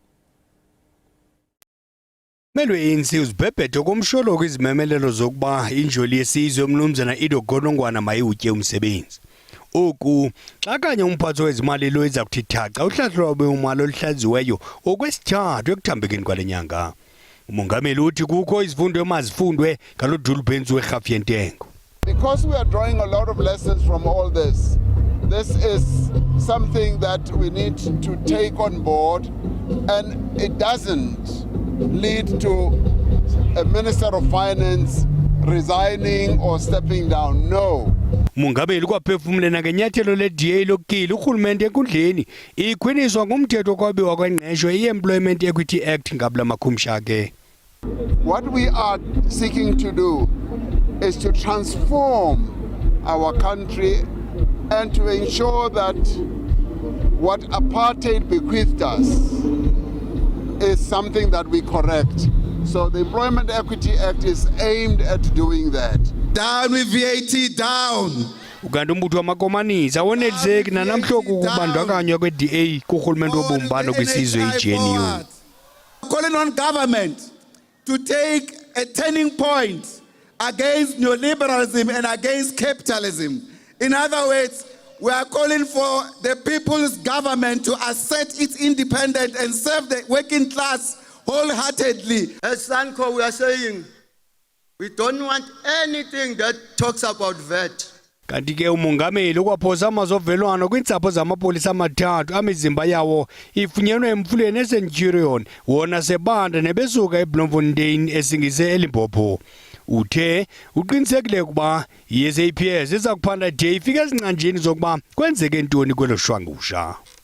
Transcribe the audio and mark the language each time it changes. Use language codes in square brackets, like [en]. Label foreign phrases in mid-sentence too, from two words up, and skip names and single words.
[xh] Melwe ANC uzibhebhethe komsholo kwizimemelelo zokuba injoli yesizwe umnumzana Ido Godongwana mayutye umsebenzi. Oku xa kanye umphatho wezimali lo iza kuthi thaca uhlahlo lwabiwo-mali oluhlaziweyo okwesithathu ekuthambekeni kwale nyanga. Umongameli uthi kukho izifundo emazifundwe ngalo Dulbenzu werhafu yentengo. [en] Because we are drawing a lot of lessons from all this, this is something that we need to take on board, and it doesn't lead to a Minister of Finance resigning or stepping down. No. [xh] Umongameli kwaphefumlena ngenyathelo le-DA lokukile urhulumente enkundleni ikhwiniswa ngumthetho kwabiwa kwengqesho i-Employment Equity Act ngabula makhumsha ke. [en] What we are seeking to do is to transform our country and to ensure that what apartheid bequeathed us is something that we correct. So the Employment Equity Act is aimed at doing that. Down with VAT, down. [xh] Ukanti umbutho wamakomanisi awoneliseki nanamhloko ukubandakanywa kwe-DA kurhulumente wobumbano kwisizwe i-GNU. [en] Calling on government to take a turning point against neoliberalism and against capitalism. In other words, we are calling for the people's government to assert its independence and serve the working class wholeheartedly. As Sanco, we are saying, we don't want anything that talks about VAT. [xh] Kanti ke umongameli ukwaphosa amazovelwano kwiintsapho zamapolisa amathathu amizimba yawo ifunyenwe emfuleni eCenturion wona sebanda nebesuka eBloemfontein esingise eLimpopo. Uthe uqinisekile ukuba i-SAPS iza kuphanda de ifike ezinqanjeni zokuba kwenzeke ntoni kwelo shwangusha.